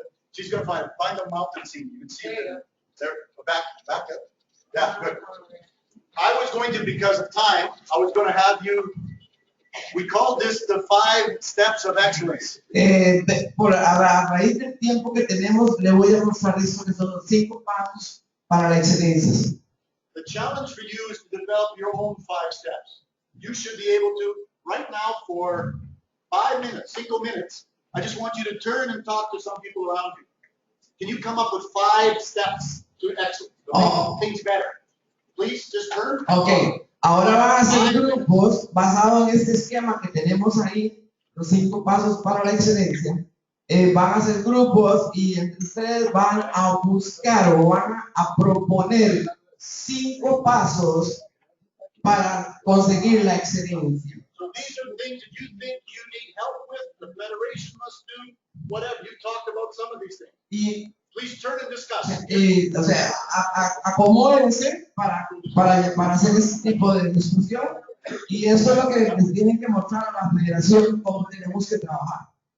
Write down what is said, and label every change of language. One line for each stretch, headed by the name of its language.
English: She's going to find the mountain scene. You can see it there. Back up. Yeah, good. I was going to, because of time, I was going to have you, we call this the 5 steps of excellence.
Spanish: A raíz del tiempo que tenemos, le voy a mostrar eso que son los 5 pasos para la excelencia.
English: The challenge for you is to develop your own 5 steps. You should be able to, right now, for 5 minutes, 5 minutes, I just want you to turn and talk to some people around you. Can you come up with 5 steps to excellence, to make things better? Please, just turn.
Spanish: Okay, ahora van a hacer grupos basados en este esquema que tenemos ahí, los 5 pasos para la excelencia. Van a hacer grupos y entre ustedes van a buscar o van a proponer 5 pasos para conseguir la excelencia.
English: So these are things that you think you need help with, the federation must do, whatever. You talked about some of these things.
Spanish: Y,
English: please turn and discuss.
Spanish: O sea, acomódense para hacer este tipo de discusión y eso es lo que les tienen que mostrar a la federación cómo tenemos que trabajar.